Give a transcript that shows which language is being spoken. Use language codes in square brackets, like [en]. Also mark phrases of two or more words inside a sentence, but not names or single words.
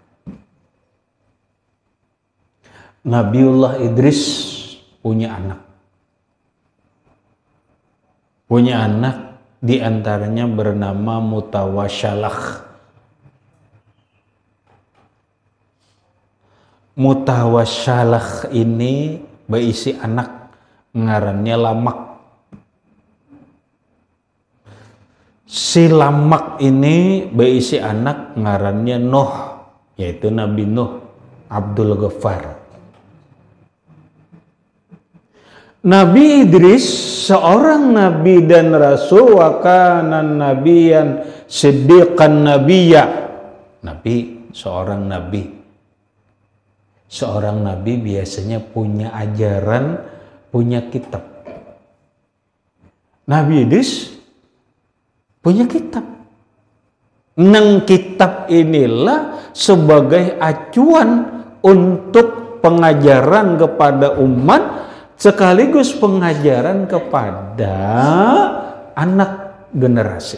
[id] Nabiullah Idris punya anak. Punya anak diantaranya bernama Mutawasyalah. Mutawasyalah ini berisi anak ngarannya Lamak. Si Lamak ini berisi anak ngarannya Nuh, yaitu Nabi Nuh Abdul Ghaffar. Nabi Idris seorang nabi dan rasul, [ar] wa kana nabiyan siddiqan nabiyya. [id] Nabi, seorang nabi. Seorang nabi biasanya punya ajaran, punya kitab. Nabi Idris punya kitab. Nang kitab inilah sebagai acuan untuk pengajaran kepada umat, sekaligus pengajaran kepada anak generasi.